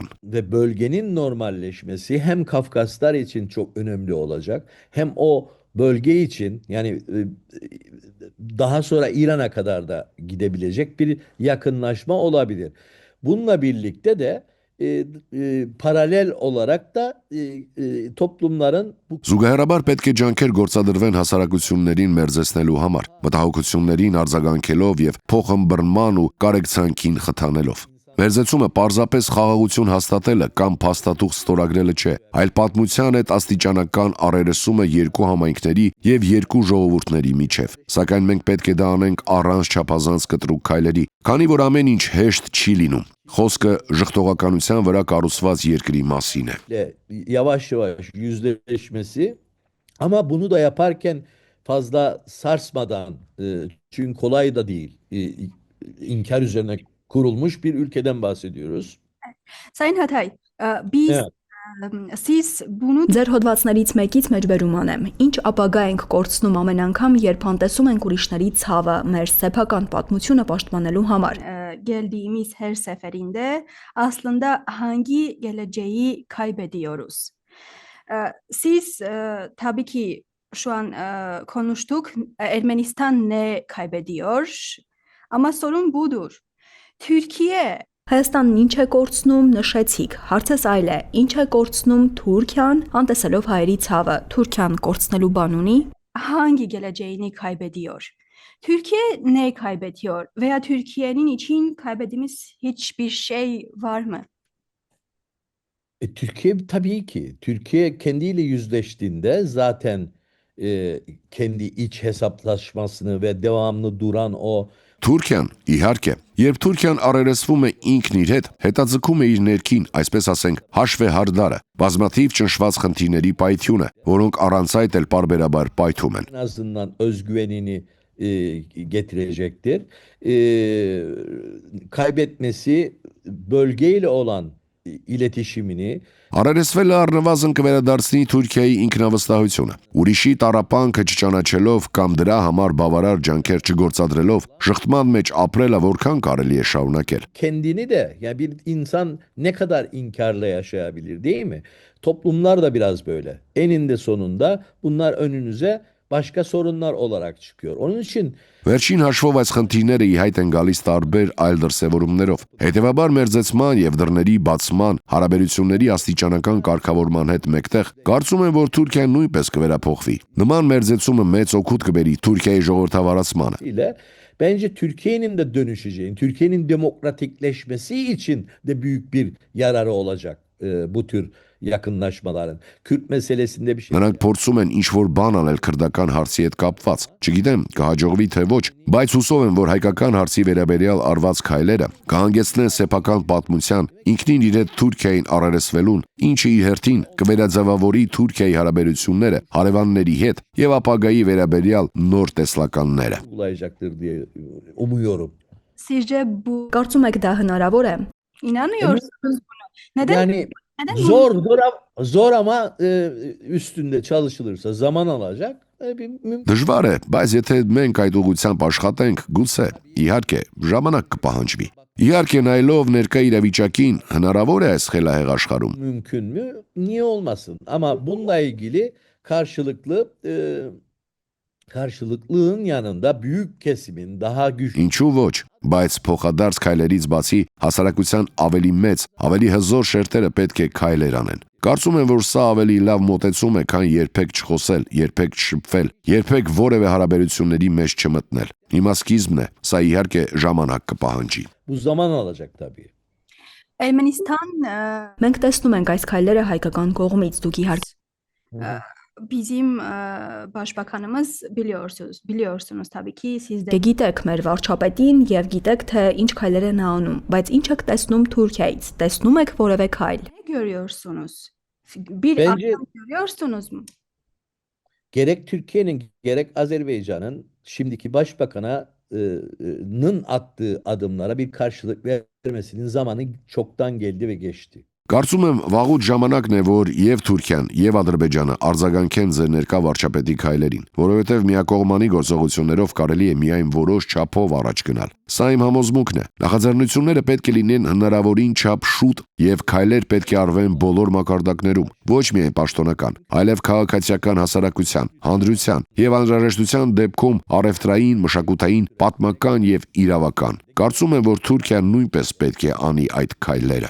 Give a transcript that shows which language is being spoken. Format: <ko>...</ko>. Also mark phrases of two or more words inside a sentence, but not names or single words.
<tr>Ve bölgenin normalleşmesi hem Kafkaslar için çok önemli olacak, hem o bölge için, yani daha sonra İran'a kadar da gidebilecek bir yakınlaşma olabilir. Bununla birlikte de paralel olarak da toplumların</tr> <hy>Զուգահեռաբար պետք է ջանքեր գործադրվեն հասարակություններին մերձեցնելու համար, մտահոգություններին արձագանքելով եւ փոխըմբռնման ու կարեկցանքին խթանելով։ Մերձեցումը պարզապես խաղաղություն հաստատելը կամ փաստաթուղթ ստորագրելը չէ, այլ պատմության հետ աստիճանական առերեսումը երկու համայնքների եւ երկու ժողովուրդների միջեւ։ Սակայն մենք պետք է դա անենք առանց չափազանց կտրուկ քայլերի, քանի որ ամեն ինչ հեշտ չի լինում։ Խոսքը ժխտողականության վրա կառուցված երկրի մասին է։</hy> <tr>Yavaş yavaş yüzleşmesi, ama bunu da yaparken fazla sarsmadan, çünkü kolay da değil, inkar üzerine kurulmuş bir ülkeden bahsediyoruz. Sayın Hatay, biz siz bunu</tr> <hy>Ձեր հոդվածներից մեկից մեջբերում անեմ։ Ինչ ապագա ենք կորցնում ամեն անգամ, երբ անտեսում ենք ուրիշների ցավը մեր սեփական պատմությունը պաշտպանելու համար։</hy> <tr>geldiğimiz her seferinde aslında hangi geleceği kaybediyoruz? Siz tabii ki şu an konuştuk, Ermenistan ne kaybediyor? Ama sorun budur. Türkiye</tr> <hy>Հայաստանն ինչ է կորցնում, նշեցիք։ Հարցս այլ է, ինչ է կորցնում Թուրքիան, անտեսելով հայերի ցավը, Թուրքիան կորցնելու բան ունի։</hy> <tr>hangi geleceğini kaybediyor? Türkiye ne kaybediyor? Veya Türkiye'nin için kaybettiğimiz hiçbir şey var mı? Türkiye tabii ki. Türkiye kendiyle yüzleştiğinde zaten kendi iç hesaplaşmasını ve devamlı duran o</tr> <hy>Թուրքիան, իհարկե, երբ Թուրքիան առերեսվում է ինքն իր հետ, հետաձգում է իր ներքին, այսպես ասենք, հաշվեհարդարը, բազմաթիվ ճնշված խնդիրների պայթյունը, որոնք առանց այդ էլ պարբերաբար պայթում են։</hy> <tr>en azından özgüvenini getirecektir. Kaybetmesi bölgeyle olan iletişimini</tr> <hy>Առերեսվելը առնվազն կվերադարձնի Թուրքիայի ինքնավստահությունը։ Ուրիշի տառապանքը չճանաչելով կամ դրա համար բավարար ջանքեր չգործադրելով, շղթման մեջ ապրելը որքան կարելի է շարունակել։</hy> <tr>kendini de yani bir insan ne kadar inkarla yaşayabilir değil mi? Toplumlar da biraz böyle. Eninde sonunda bunlar önünüze başka sorunlar olarak çıkıyor. Onun için</tr> <hy>Վերջին հաշվով այս խնդիրները ի հայտ են գալիս տարբեր այլ դրսևորումներով։ Հետևաբար մերձեցման եւ դռների բացման, հարաբերությունների աստիճանական կարգավորման հետ մեկտեղ կարծում եմ, որ Թուրքիան նույնպես կվերափոխվի։ Նման մերձեցումը մեծ օգուտ կբերի Թուրքիայի ժողովրդավարացմանը։</hy> <tr>ile bence Türkiye'nin de dönüşeceğini, Türkiye'nin demokratikleşmesi için de büyük bir yararı olacak bu tür yakınlaşmaların. Kürt meselesinde bir şey.</tr> <hy>Նրանք փորձում են ինչ-որ բան անել քրդական հարցի հետ կապված։ Չգիտեմ, կհաջողվի թե ոչ, բայց հուսով եմ, որ հայկական հարցի վերաբերյալ արված քայլերը կհանգեցնեն սեփական պատմության ինքնին իր հետ Թուրքիային առերեսվելուն, ինչը իր հերթին կվերաձևավորի Թուրքիայի հարաբերությունները հարևանների հետ եւ ապագայի վերաբերյալ նոր տեսլականները։</hy> <tr>Uygulayacaktır diye umuyorum. Sizce bu</tr> <hy>Կարծում եք դա հնարավոր է։</hy> <tr>inanıyorsunuz buna? Neden? Yani zor ama üstünde çalışılırsa zaman alacak.</tr> <hy>Դժվար է, բայց եթե մենք այդ ուղղությամբ աշխատենք, գուցե, իհարկե, ժամանակ կպահանջվի։ Իհարկե, նայելով ներկա իրավիճակին, հնարավոր է այս խելահեղ աշխարհում։</hy> <tr>Mümkün mü? Niye olmasın? Ama bununla ilgili karşılıklığın yanında büyük kesimin daha güçlü</tr> <hy>Ինչու ոչ, բայց փոխադարձ քայլերից բացի հասարակության ավելի մեծ, ավելի հզոր շերտերը պետք է քայլեր անեն։ Կարծում եմ, որ սա ավելի լավ մոտեցում է, քան երբեք չխոսել, երբեք չշփվել, երբեք որևէ հարաբերությունների մեջ չմտնել։ Հիմա սկիզբն է, սա իհարկե ժամանակ կպահանջի։</hy> <tr>bu zaman alacak tabii. Ermenistan</tr> <hy>Մենք տեսնում ենք այս քայլերը հայկական կողմից, դուք իհարկե</hy> <tr>bizim başbakanımız biliyorsunuz tabii ki siz de</tr> <hy>գիտեք մեր վարչապետին եւ գիտեք թե ինչ քայլեր են նա անում, բայց ինչ եք տեսնում Թուրքիայից։ Տեսնում եք որևէ քայլ։</hy> <tr>ne görüyorsunuz? Bir Bence- adım görüyorsunuz mu? Gerek Türkiye'nin gerek Azerbaycan'ın şimdiki başbakanın attığı adımlara bir karşılık vermesinin zamanı çoktan geldi ve geçti.</tr> <hy>Կարծում եմ վաղուց ժամանակն է, որ եւ Թուրքիան, եւ Ադրբեջանը արձագանքեն ձեր ներկա վարչապետի քայլերին, որովհետեւ միակողմանի գործողություններով կարելի է միայն որոշ չափով առաջ գնալ։ Սա իմ համոզմունքն է։ Նախաձեռնությունները պետք է լինեն հնարավորին չափ շուտ եւ քայլեր պետք է արվեն բոլոր մակարդակներում, ոչ միայն պաշտոնական, այլև քաղաքացիական հասարակության, հանրության եւ անհրաժեշտության դեպքում առևտրային, մշակութային, պատմական եւ իրավական։ Կարծում եմ, որ Թուրքիան նույնպես պետք է անի այդ քայլերը։</hy>